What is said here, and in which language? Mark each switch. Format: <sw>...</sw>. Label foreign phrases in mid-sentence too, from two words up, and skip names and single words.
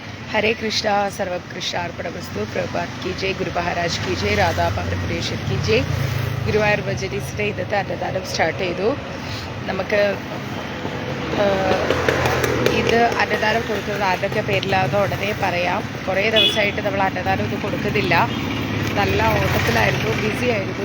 <hi>हरे कृष्णा सर्व कृष्णार्पणमस्तु प्रभात की जय गुरु महाराज की जय राधा പരമേശ്വരൻ की जय</hi> <ml>ഗുരുവായൂർ ഭജനീസിൻ്റെ ഇന്നത്തെ അന്നദാനം സ്റ്റാർട്ട് ചെയ്തു. നമുക്ക് ഇത് അന്നദാനം കൊടുക്കുന്നത് ആരുടെയൊക്കെ പേരിലാണെന്ന് ഉടനെ പറയാം. കുറേ ദിവസമായിട്ട് നമ്മൾ അന്നദാനം ഒന്നും കൊടുക്കുന്നില്ല. നല്ല ഓട്ടത്തിലായിരുന്നു, ബിസി ആയിരുന്നു.</ml>